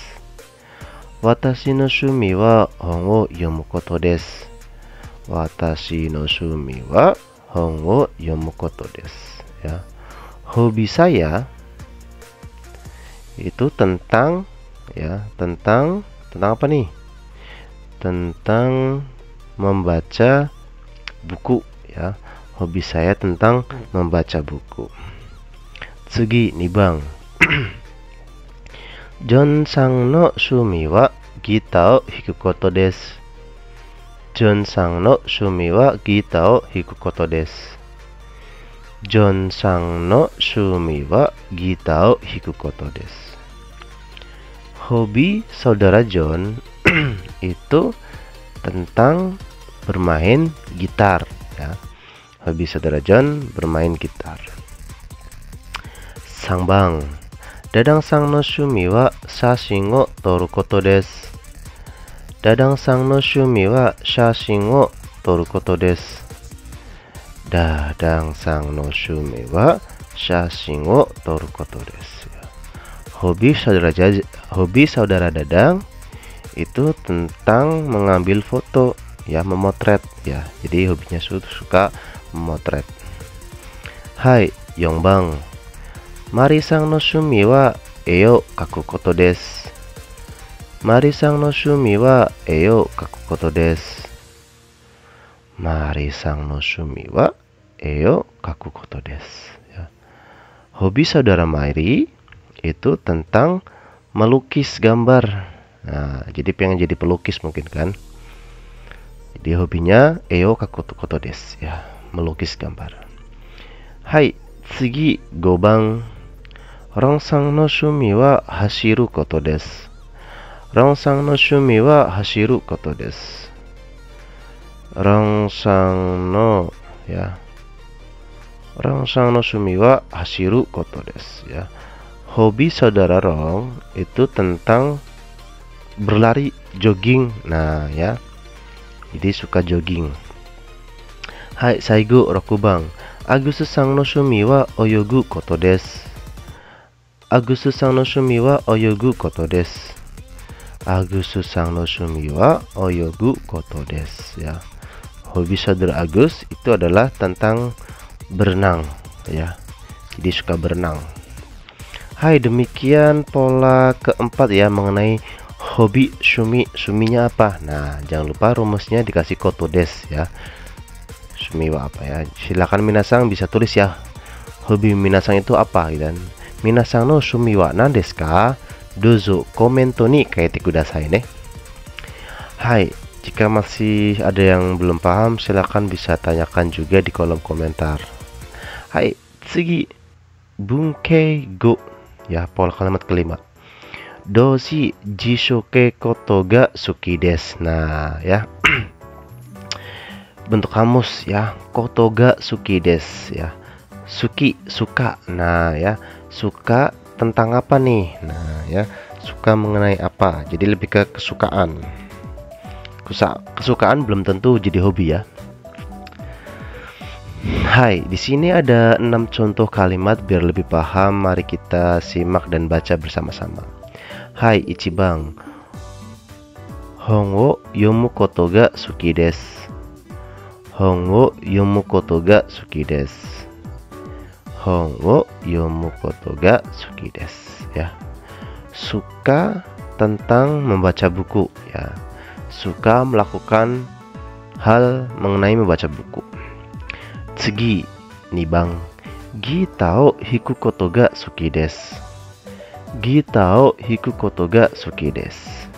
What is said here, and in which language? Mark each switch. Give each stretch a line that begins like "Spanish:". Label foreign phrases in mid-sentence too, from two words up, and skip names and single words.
Japanese: 私の趣味は本を読むことです. 私の趣味は本を読むことです.
Indonesian: Ya. Hobi saya itu tentang tentang apa nih? Tentang membaca buku ya. Hobi saya tentang membaca buku.
Japanese: 次二番. ジョンさんの趣味はギターを弾くことです. ジョンさんの趣味はギターを弾くことです. ジョンさんの趣味はギターを弾くことです.
Indonesian: Hobi saudara John itu tentang bermain gitar ya. Hobi saudara John bermain gitar.
Japanese: 三番、ダダンさんの趣味は写真を撮ることです. ダダンさんの趣味は写真を撮ることです. ダダンさんの趣味は写真を撮ることです.
Indonesian: Hobi saudara Dadang itu tentang mengambil foto ya, memotret ya. Jadi hobinya suka memotret.
Japanese: はい、四番. マリさんの趣味は絵を描くことです. マリさんの趣味は絵を描くことです. マリさんの趣味は絵を描くことです ya.
Indonesian: Hobi saudara Mari itu tentang melukis gambar. Nah, jadi pengen jadi pelukis mungkin kan. Jadi hobinya
Japanese: 絵を描くこと ことです
Indonesian: ya, melukis gambar. Hai,
Japanese: 次5番. ロンさんの趣味は走ることです. ロンさんの趣味は走ることです. ロンさんの ya. ロンさんの趣味は走ることです ya.
Indonesian: Hobi saudara Rong itu tentang berlari, jogging. Nah, ya. Jadi suka jogging. Hai,
Japanese: 最後6番. アグスさんの趣味は泳ぐことです. アグスさんの趣味は泳ぐことです. アグスさんの趣味は泳ぐことです ya.
Indonesian: Hobi saudara Agus itu adalah tentang berenang ya. Jadi suka berenang. Hai, demikian pola keempat ya mengenai hobi shumi. Shuminya apa? Nah, jangan lupa rumusnya dikasih
Japanese: ことです
Indonesian: ya.
Japanese: 趣味は
Indonesian: apa ya? Silakan minasang bisa tulis ya. Hobi minasang itu apa dan
Japanese: 皆さんの趣味は何ですか? どうぞコメントに書いてくださいね.
Indonesian: Hai, jika masih ada yang belum paham silakan bisa tanyakan juga di kolom komentar. Hai,
Japanese: 次文型五
Indonesian: ya, pola kalimat kelima.
Japanese: 動詞辞書形ことが好きです.
Indonesian: Nah, ya. Bentuk kamus ya,
Japanese: ことが好きです ya.
Indonesian: Suki suka. Nah, ya. Suka tentang apa nih? Nah, ya. Suka mengenai apa? Jadi lebih ke kesukaan. Kesukaan belum tentu jadi hobi ya. Hai, di sini ada 6 contoh kalimat biar lebih paham. Mari kita simak dan baca bersama-sama.
Japanese: はい、一番。本を読むことが好きです. 本を読むことが好きです. 本を読むことが好きです ya.
Indonesian: Suka tentang membaca buku ya. Suka melakukan hal mengenai membaca buku.
Japanese: 次2番. ギターを弾くことが好きです. ギターを弾くことが好きです.